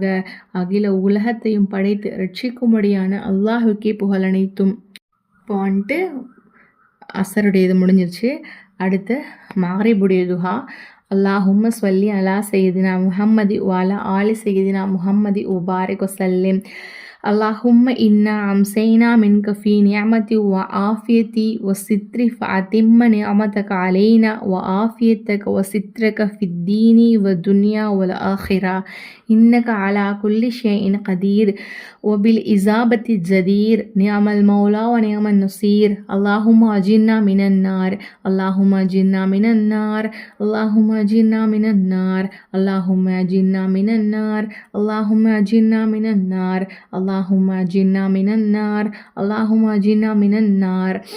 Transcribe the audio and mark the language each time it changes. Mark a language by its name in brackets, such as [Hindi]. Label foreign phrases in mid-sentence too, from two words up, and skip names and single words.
[Tamil] அகில உலகத்தையும் படைத்து ரட்சிக்கும்படியான அல்லாஹ்வுக்கே புகழ் அனைத்தும். இப்போ வந்துட்டு அசருடையது முடிஞ்சிருச்சு. அடுத்து மக்ரிபுடைய துஹா. [Arabic] اللهم صل على سيدنا محمد وعلى آل سيدنا محمد وبارك وسلم. اللهم إنا أمسينا منك في نعمة وعافية وستر فأتم نعمتك علينا وعافيتك وسترك في الدين والدنيا والآخرة إنك على كل شيء قدير وبالإجابة الجدير نعم المولى ونعم النصير اللهم أجرنا من النار اللهم أجرنا من النار اللهم أجرنا من النار اللهم أجرنا من النار اللهم أجرنا من النار اللهم أجرنا من النار اللهم أجرنا من النار